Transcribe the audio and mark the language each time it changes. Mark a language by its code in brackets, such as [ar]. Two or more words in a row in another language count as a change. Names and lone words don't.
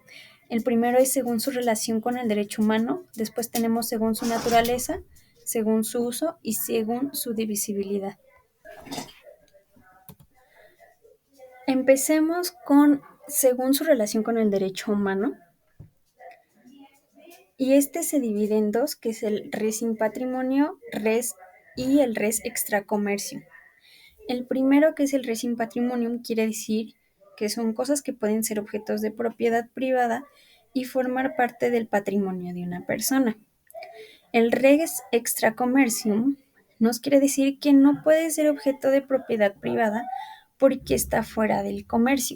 [es] El primero es según su relación con el derecho humano, después tenemos según su naturaleza, según su uso y según su divisibilidad. Empecemos con según su relación con el derecho humano. Y este se divide en dos, que es el [la] res in patrimonio, res [es] y el [la] res extra comercio. [es] El primero, que es el [la] res in patrimonium, [es] quiere decir que son cosas que pueden ser objetos de propiedad privada y formar parte del patrimonio de una persona. El [la] res extra commercium [es] nos quiere decir que no puede ser objeto de propiedad privada porque está fuera del comercio.